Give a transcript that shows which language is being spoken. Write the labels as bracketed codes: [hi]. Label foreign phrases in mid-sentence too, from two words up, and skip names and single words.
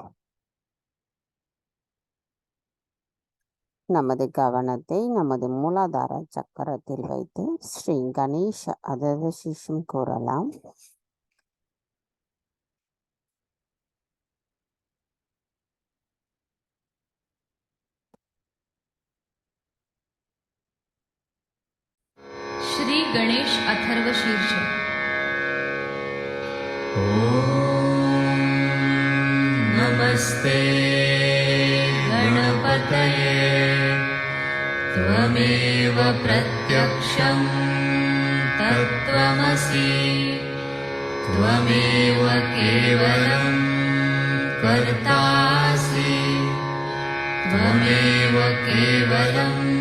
[ta] நமது கவனத்தை நமது மூலாதார சக்கரத்தில் வைத்து ஸ்ரீ கணேஷ அதர்வசீஷம் கூறலாம். [sa] श्री गणेश अथर्वशीर्ष। नमस्ते गणपतये त्वमेव प्रत्यक्षं तत्त्वमसि त्वमेव केवलं कर्तासि त्वमेव केवलं